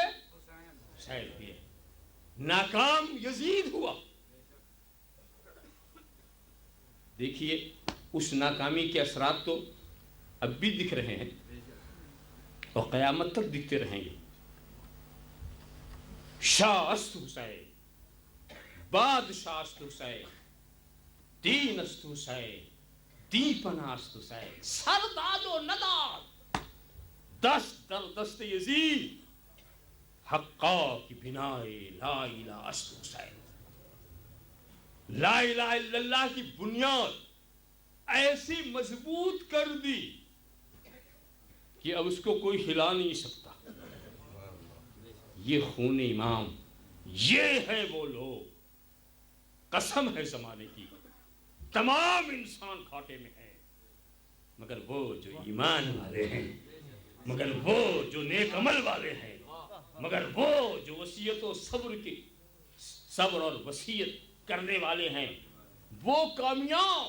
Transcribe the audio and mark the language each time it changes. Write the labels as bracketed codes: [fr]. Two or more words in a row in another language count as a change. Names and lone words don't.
[ur] حسین ہوئے. ناکام یزید ہوا. دیکھیے اس ناکامی کے اثرات تو اب بھی دکھ رہے ہیں اور قیامت تک دکھتے رہیں گے. [fa] شاہ است حسین, بادشاہ است حسین, دین است حسین, دیپنا است حسین, سرداد و نداد دست در دست یزید, حقا کی بنائے [ar] لا الہ [fa] است حسین. [ar] لا الہ الا اللہ [ur] کی بنیاد ایسی مضبوط کر دی کہ اب اس کو کوئی ہلا نہیں سکتا. یہ خون امام, یہ ہے وہ لوگ, قسم ہے زمانے کی, تمام انسان گھاٹے میں ہیں مگر وہ جو ایمان والے ہیں, مگر وہ جو نیک عمل والے ہیں, مگر وہ جو وصیت و صبر اور وصیت کرنے والے ہیں وہ کامیاب.